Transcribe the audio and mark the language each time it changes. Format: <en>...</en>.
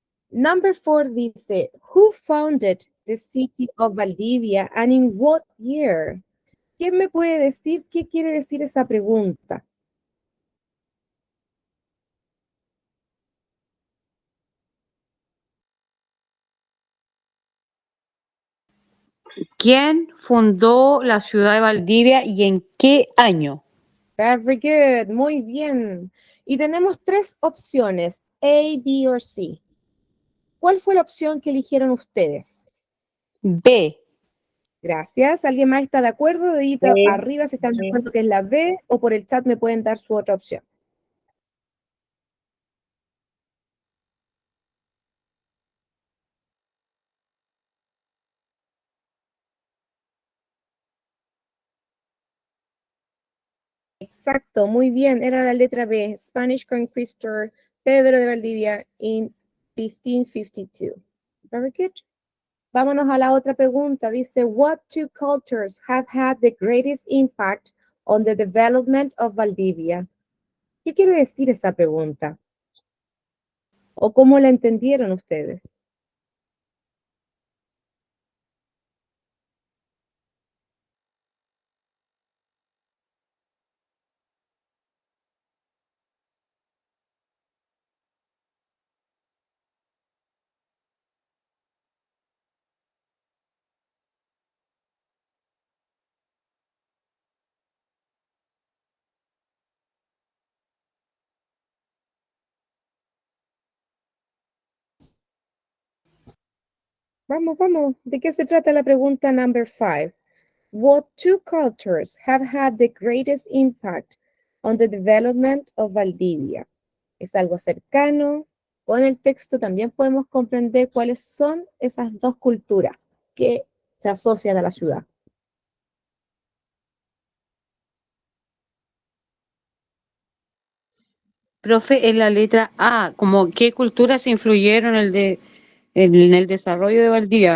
<en>Number 4 dice, Who founded the city of Valdivia and in what year?</en> <es>¿Quién me puede decir qué quiere decir esa pregunta? ¿Quién fundó la ciudad de Valdivia y en qué año?</es> <en>Very good,</en> <es>muy bien. Y tenemos 3 opciones, A, B or C? ¿Cuál fue la opción que eligieron ustedes? B. Gracias. ¿Alguien más está de acuerdo? Dedito B. arriba si están de B. acuerdo que es la B, o por el chat me pueden dar su otra opción. Exacto, muy bien, era la letra B,</es> <en>Spanish Conquistador Pedro de Valdivia in 1552. Very good.</en> <es>Vámonos a la otra pregunta.</es> <en>Dice, what two cultures have had the greatest impact on the development of Valdivia?</en> <es>¿Qué quiere decir esa pregunta? ¿O cómo la entendieron ustedes? Vamos, vamos. ¿De qué se trata la pregunta number 5?</es> <en>What two cultures have had the greatest impact on the development of Valdivia?</en> <es>Es algo cercano. Con el texto también podemos comprender cuáles son esas dos culturas que se asocian a la ciudad. Profe, es la letra A, como qué culturas influyeron en el desarrollo de Valdivia.</es>